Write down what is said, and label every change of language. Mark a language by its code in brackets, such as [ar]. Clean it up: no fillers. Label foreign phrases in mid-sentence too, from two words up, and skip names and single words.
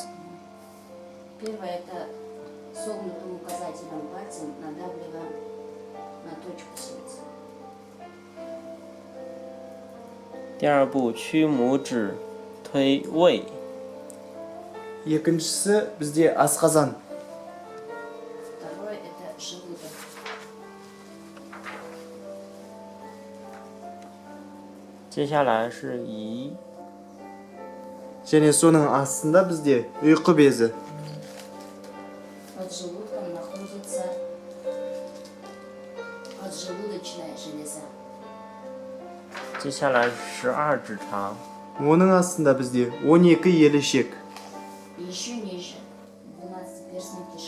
[ru] Первое это согнутым указательным пальцем надавливаем на точку сердца. [zh] 第二步，屈拇指推胃。 [kk] Екіншісі бізде асқазан. [ru] Второе это желудок. [zh] 接下来是胰。 [kk] және соның астында бізде ұйқы безі. [ru] Под желудком находится поджелудочная железа. [zh] 接下来12指肠。 [kk] Оның астында бізде 12 елішек. [ru] И еще ниже 12-перстная